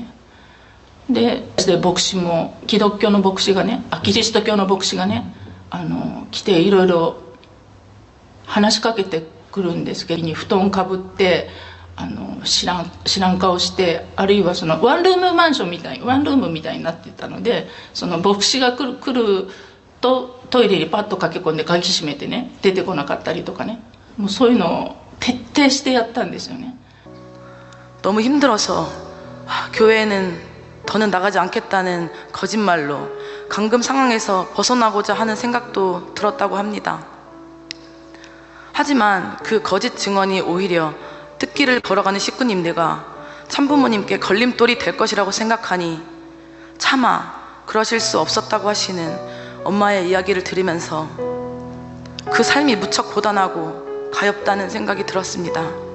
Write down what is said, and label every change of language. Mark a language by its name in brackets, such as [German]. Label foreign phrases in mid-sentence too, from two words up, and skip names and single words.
[Japanese] で牧師もキリスト教の牧師がね来ていろいろ話しかけてくるんですけど、布団かぶって知らん顔して、あるいはそのワンルームみたいになってたので、その牧師が来るとトイレにパッと駆け込んで鍵閉めてね、出てこなかったりとかね、もうそういうのを徹底してやったんですよね。 [Korean] 너무 힘들어서 교회는 더는 나가지 않겠다는 거짓말로 감금 상황에서 벗어나고자 하는 생각도 들었다고 합니다. 하지만 그 거짓 증언이 오히려 뜻길을 걸어가는 식구님들과 참부모님께 걸림돌이 될 것이라고 생각하니 차마 그러실 수 없었다고 하시는 엄마의 이야기를 들으면서 그 삶이 무척 고단하고 가엾다는 생각이 들었습니다.